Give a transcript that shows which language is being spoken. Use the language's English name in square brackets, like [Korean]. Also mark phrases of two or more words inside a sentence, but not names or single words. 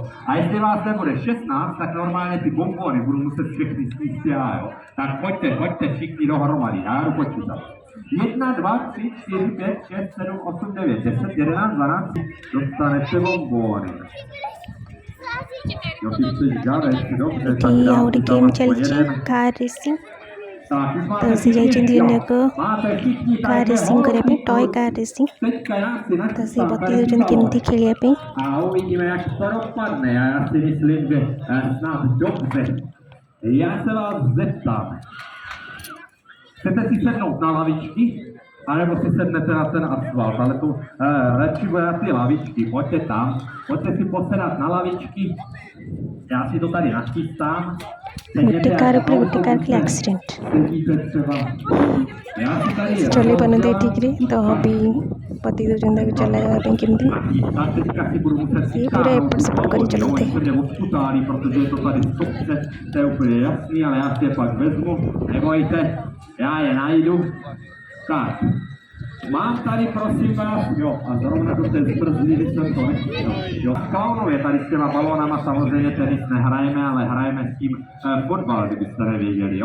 [Czech] A jestli vás nebude 16, tak normálně ty bombony budu muset všechny sníst já, jo. Tak pojďte všichni dohromady, já jdu počítat. 1, 2, 3, 4, 5, 6, 7, 8, 9, 10, 11, 12, dostanete bombony. Jo, ty chceš gaveš, dobře, tak [Odia] ଏଠି ଆଉ [Czech] dám [Odia] ଗୋଟେ [Czech] si [Odia] ଗେମ୍ [Czech] tam aspoň [Odia] ଚାଲିଛି [Czech] jeden. [English] car racing [Czech] Tak, už [Odia] ତ [Czech] máte [Odia] ସେ ଯାଇଛନ୍ତି [Czech] všichni, [Odia] ଏକ [Czech] jo. Máte všichni [Odia] କାର୍ [Czech] tady [Odia] ରେସିଂ କରିବା ପାଇଁ ଟୟ [Czech] holky, [English] car racing [Czech] teďka já si [Odia] ତ ସେ [Czech] nachystám [Odia] ବତେଇ [Czech] tady [Odia] ଦେଉଛନ୍ତି [Czech] toho. [Odia] କେମିତି ଖେଳିବା ପାଇଁ [Czech] A uvidíme, jak to dopadne. A já si myslím, že snad dobře. Já se vás zeptám. Chcete si sednout na lavičky anebo si sednete na ten asfalt, ale tu radši bude na ty lavičky, pojďte tam, pojďte si posedat na lavičky, já si to tady nachystám. [Odia] ଗୋଟେ କାର ଉପରେ ଗୋଟେ କାର ଖାଲି ଆକ୍ସିଡେଣ୍ଟ ଚଲେଇ ପାରୁନାହାନ୍ତି ଠିକ୍ରେ ତ ବି ବତେଇ ଦେଉଛନ୍ତି ତାକୁ ଚଲାଇବା ପାଇଁ କେମିତି ସିଏ ପୁରା ଏପଟ ସେପଟ କରି ଚଲାଉଥାଏ [Czech] protože je to tady v stopce, to je úplně jasný, ale já si je pak vezmu, nebojte, já je najdu. Tak, mám tady prosím vás, jo, a zrovna do té zbrzlivy jsem to nechtěl, jo. V Kaunově tady s těma balónama samozřejmě tenis nehrajeme, ale hrajeme s tím fotbal, kdybyste nevěděli, jo.